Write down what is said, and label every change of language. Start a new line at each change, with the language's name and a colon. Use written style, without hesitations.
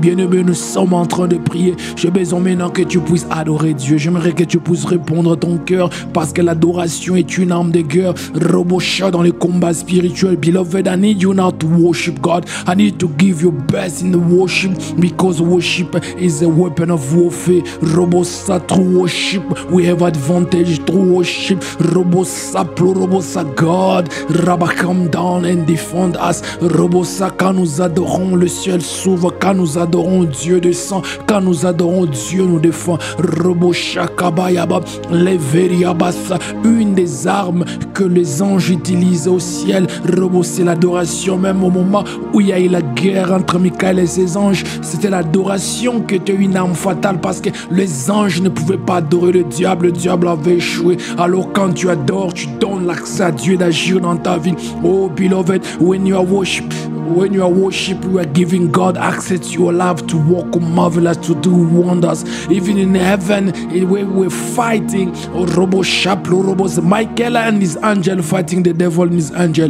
French: Bien-aimé, nous sommes en train de prier. J'ai besoin maintenant que tu puisses adorer Dieu. J'aimerais que tu puisses répondre à ton cœur parce que l'adoration est une arme de guerre. Robosha dans les combats spirituels.
English: Beloved, I need you now to worship God. I need to give your best in the worship because worship is a weapon of warfare. Robosa through worship, we have advantage through worship. Robosa pro robosa God, Rabba come down and defend us.
French: Robosa, quand nous adorons, le ciel s'ouvre. Quand nous adorons, Dieu descend. Quand nous adorons, Dieu nous défend. Robosha kabayaba, leveriabasa. Une des armes que les anges utilisent au ciel. Robo, c'est l'adoration. Même au moment où il y a eu la guerre entre Michael et ses anges, c'était l'adoration qui était une arme fatale parce que les anges ne pouvaient pas adorer le diable avait échoué. Alors quand tu adores, tu donnes l'accès à Dieu d'agir dans ta vie.
English: Oh beloved, when you are worship, you are giving God access to your life to work marvelous, to do wonders. Even in heaven, where we're fighting, oh Robo Shaplo, Robos, Michael and his angel fighting the devil and his angel.